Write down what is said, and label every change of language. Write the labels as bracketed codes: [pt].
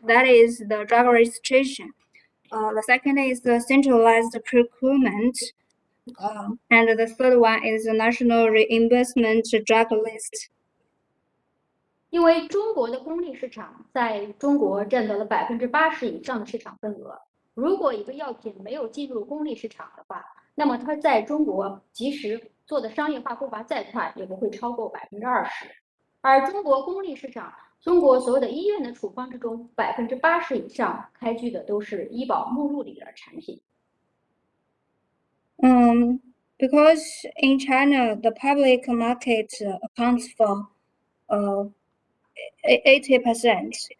[en] That is the drug registration. The second is the centralized procurement. And the third one is the national reimbursement drug list. [zh] 因为中国的公立市场在中国占到了80%以上的市场份额。如果一个药品没有进入公立市场的话，那么它在中国即使做的商业化步伐再快，也不会超过20%。而中国公立市场，中国所有的医院的处方之中，80%以上开具的都是医保目录里的产品。 [en] Because in China, the public market accounts for 80%.